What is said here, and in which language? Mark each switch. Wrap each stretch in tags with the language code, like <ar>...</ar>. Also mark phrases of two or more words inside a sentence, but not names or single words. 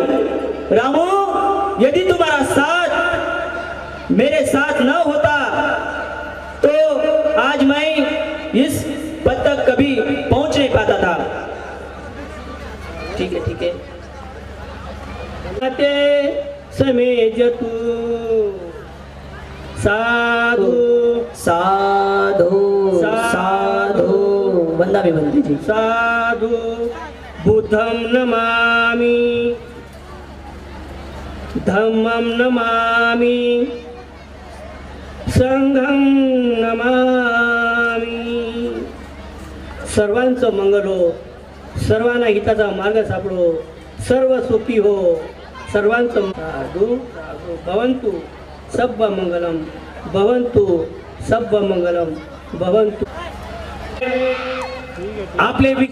<hi>रामू यदि तुम्हारा साथ मेरे साथ न होता तो आज मैं इस पद तक कभी पहुंच नहीं पाता था। ठीक है ठीक है। समेज तू साधु</hi> <pi>साधु साधु</pi> <hi>बंदा भी बनते जी।</hi> <pi>साधु बुद्धं नमामि धम्मं नमामि संघं नमामि।</pi> <mr>सर्वांचं मंगल हो, सर्वांना हिताचा मार्ग सापडो, सर्व सुखी हो, सर्वांचं</mr> <pi>साधु भवन्तु सब्ब मंगलम भवन्तु सब्ब मंगलम भवन्तु।</pi> <mr>आपले</mr>